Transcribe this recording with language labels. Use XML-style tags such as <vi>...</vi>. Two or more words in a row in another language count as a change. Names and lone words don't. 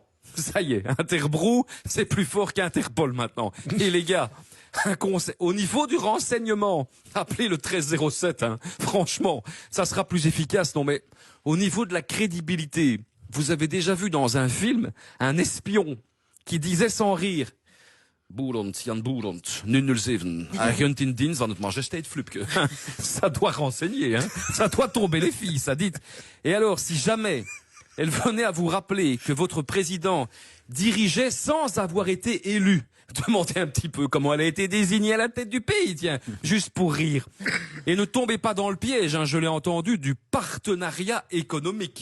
<fr>Ça y est, Interbrou, c'est plus fort qu'Interpol maintenant. Et les gars, un conseil, au niveau du renseignement, appelez le 1307, hein. Franchement, ça sera plus efficace, non mais au niveau de la crédibilité, vous avez déjà vu dans un film un espion qui disait sans rire Boeland, Jan Boeland, 007,</fr> <nl>agent in dienst van het Majesteit Flupke.</nl> <fr>Ça doit renseigner, hein. Ça doit tomber les filles, ça dit. Et alors, si jamais elle venait à vous rappeler que votre président dirigeait sans avoir été élu, demandez un petit peu comment elle a été désignée à la tête du pays, tiens, juste pour rire. Et ne tombez pas dans le piège, hein, je l'ai entendu, du partenariat économique.</fr>